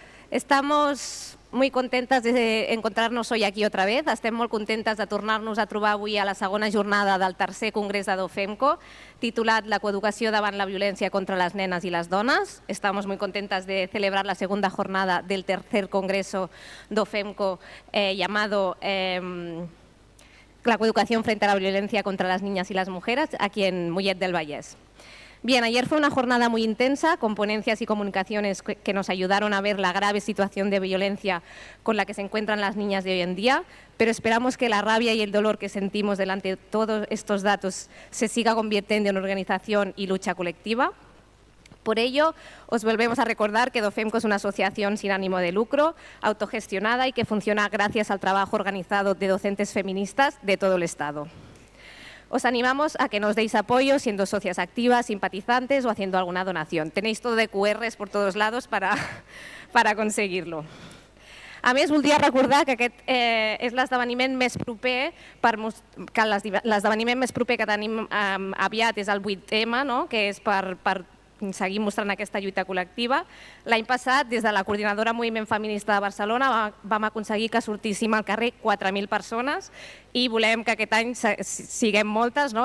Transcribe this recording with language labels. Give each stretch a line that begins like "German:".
Spanish: Estamos muy contentas de encontrarnos hoy aquí otra vez.
Catalan: Estem molt contentes de tornar-nos a trobar avui a la segona jornada del tercer congrés de DOFEMCO, titulat La coeducació davant la violència contra les nenes i les dones.
Spanish: Estamos muy contentas de celebrar la segunda jornada del tercer congreso DOFEMCO llamado La coeducación frente a la violencia contra las niñas y las mujeres, aquí en Mollet del Vallès. Bien, ayer fue una jornada muy intensa, con ponencias y comunicaciones que nos ayudaron a ver la grave situación de violencia con la que se encuentran las niñas de hoy en día, pero esperamos que la rabia y el dolor que sentimos delante de todos estos datos se siga convirtiendo en organización y lucha colectiva. Por ello, os volvemos a recordar que DOFEMCO es una asociación sin ánimo de lucro, autogestionada y que funciona gracias al trabajo organizado de docentes feministas de todo el Estado. Os animamos a que nos deis apoyo siendo socias activas, simpatizantes o haciendo alguna donación. Tenéis todo de QRs por todos lados para conseguir-lo.
Catalan: A més, voldria recordar que aquest és l'esdeveniment més proper, que tenim aviat és el 8M, no? Que és per seguir mostrant aquesta lluita col·lectiva. L'any passat, des de la Coordinadora Moviment Feminista de Barcelona, vam aconseguir que sortíssim al carrer 4.000 persones i volem que aquest any siguem moltes, no?